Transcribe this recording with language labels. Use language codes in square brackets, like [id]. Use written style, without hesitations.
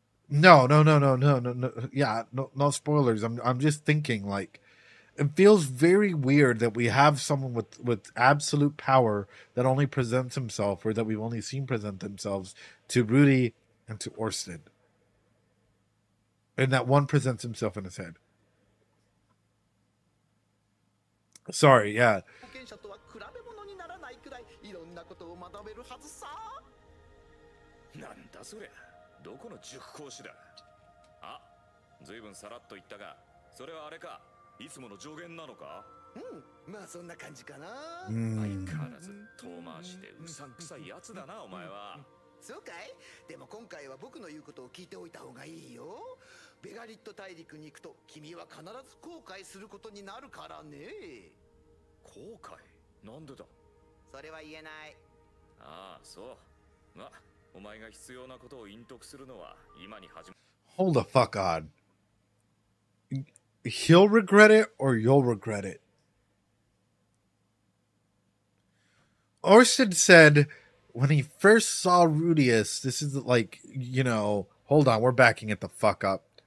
[en] No. Yeah, no spoilers. I'm just thinking, like, it feels very weird that we have someone with absolute power that only presents himself, or that we've only seen present themselves to Rudy and to Orsted. And that one presents himself in his head. Sorry, yeah. [ja] 冒険者とは比べ物にならないくらいいろんなことを学べるはずさ。なんだそりゃ、どこの塾講師だ。あ、ずいぶんさらっと言ったが、それはあれか、いつもの助言なのか。うん、まあそんな感じかな。相変わらず遠回しでうさんくさいやつだな、お前は。そうかい。でも今回は僕の言うことを聞いておいた方がいいよ。ベガリット大陸に行くと君は必ず後悔することになるからね。後悔？なんでだ？それは言えない。ああ、そう。ま、お前が必要なことを隠匿するのは今に始ま。 [en] Hold the fuck on. He'll regret it or you'll regret it. Orsted said when he first saw Rudius, this is like, you know, hold on, we're backing it the fuck up.